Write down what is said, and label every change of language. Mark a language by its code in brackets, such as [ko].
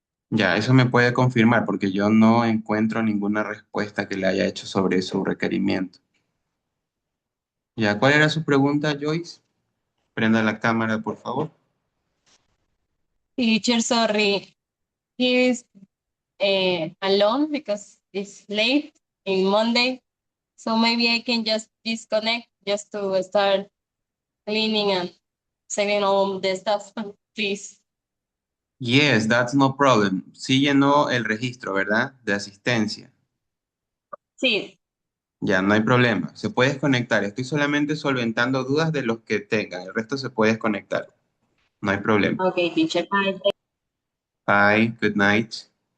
[es] Ya, eso me puede confirmar porque yo no encuentro ninguna respuesta que le haya hecho sobre su requerimiento. Ya, ¿cuál era su pregunta, Joyce? Prenda la cámara, por favor. [en] Teacher, sorry. He is alone because it's late in Monday. So maybe I can just disconnect just to start cleaning and saving all the stuff, please. Yes, that's no problem. [es] Sí llenó el registro, ¿verdad? De asistencia. Sí. Ya, no hay problema. Se puede desconectar. Estoy solamente solventando dudas de los que tengan. El resto se puede desconectar. No hay problema. [en] Okay, teacher. Bye. Bye. Good night.